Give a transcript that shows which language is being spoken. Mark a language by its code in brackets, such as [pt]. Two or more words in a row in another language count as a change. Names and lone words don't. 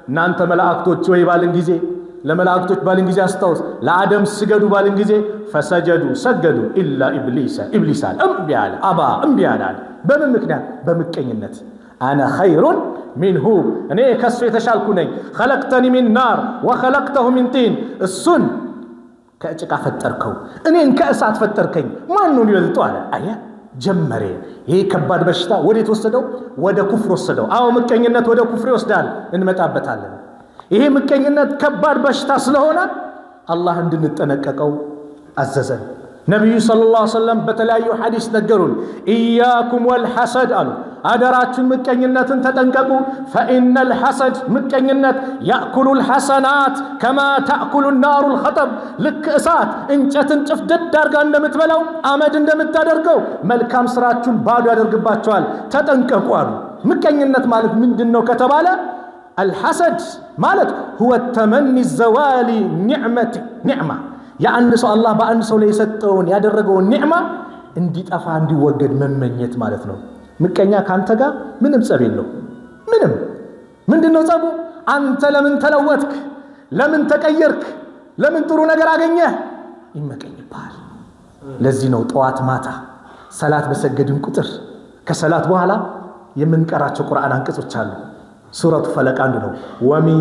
[am] መላእክቶች ወይ ባልን ጊዜ ለመላእክቶች ባልን ጊዜ አስታውስ ለአደም ስገዱ ባልን ጊዜ ፈሰጀዱ ሰገዱ [ar] إلا إبليس [am] እምቢ አለ አባ እምቢ አለ በምን ምክንያት በምቀኝነት [ar] أنا خير منه [am] እኔ ከሱ የተሻልኩ ነኝ [ar] خلقتني من نار وخلقته من طين [am] እሱን ከጭቃ ፈጠርከው እኔን ከእሳት ፈጠርከኝ ማን ነው ይበልጣው አለ አያ ጀመረ ይሄ ከባድ በሽታ ወዴት ወሰደው ወደ ኩፍር ወሰደው አው ምቀኝነት ወደ ኩፍር ይወስዳል እንመጣበታለን ይሄ ምቀኝነት ከባድ በሽታ ስለሆነ አላህ እንድንጠነቀቀው አዘዘን ነብዩ [ar] صلى الله عليه وسلم [am] በተለያዩ ሐዲስ ነገሩን [ar] إياكم والحسد [am] አሉ አደራችሁን ምቀኝነትን ተጠንቀቁ [ar] فإن الحسد [am] ምቀኝነት ያእኩሉ [ar] الحسنات كما تأكل النار [am] الخطب ልክ እሳት እንጨትን ጭፍድድ አድርጋ እንደምትበላው አመድ እንደምታደርገው መልካም ስራችሁን ባዶ ያደርግባችኋል ተጠንቀቁ አሉ ምቀኝነት ማለት ምንድነው ከተባለ الحسد ማለት [ar] هو التمني الزوال نعمه [am] ያንድ ሰው አላህ በአንድ ሰው ላይ የሰጠውን ያደረገውን ኒዕማ እንዲጠፋ እንዲወገድ መመኘት ማለት ነው ምቀኛ ካንተ ጋር ምንም ጸብ የለው ምንድነው ጸቡ አንተ ለምን ተለወጥክ ለምን ተቀየርክ ለምን ጥሩ ነገር አገኘህ ይመቀኝብሃል ለዚህ ነው ጧት ማታ ሰላት በሰገድን ቁጥር ከሰላት በኋላ የምንቀራቸው ቁርአን አንቀጾች አሉ [ar] سورة الفلق [am] አንዱ ነው ወሚን